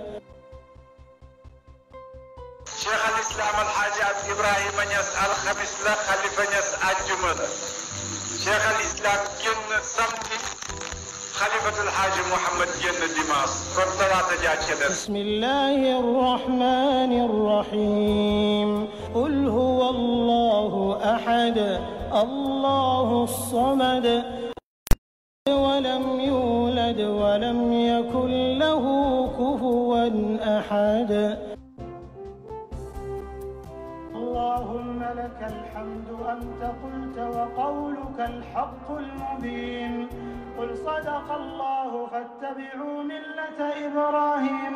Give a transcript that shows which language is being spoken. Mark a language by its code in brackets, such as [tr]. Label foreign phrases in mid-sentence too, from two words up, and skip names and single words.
[wo] Cheikh al Islam al Hadji Ibrahima Niass alxamis la Khalifa Niass àjjuma la Cheikh al Islam génn samedi Khalifatul Hadji Mouhamed génn dimanche kon talaata jàkk def. [ar] بسم الله الرحمن الرحيم. قل هو الله أحد الله الصمد ولم يولد ولم يكن له كفوا أحد. اللهم لك الحمد أنت قلت وقولك الحق المبين قل صدق الله فاتبعوا ملة إبراهيم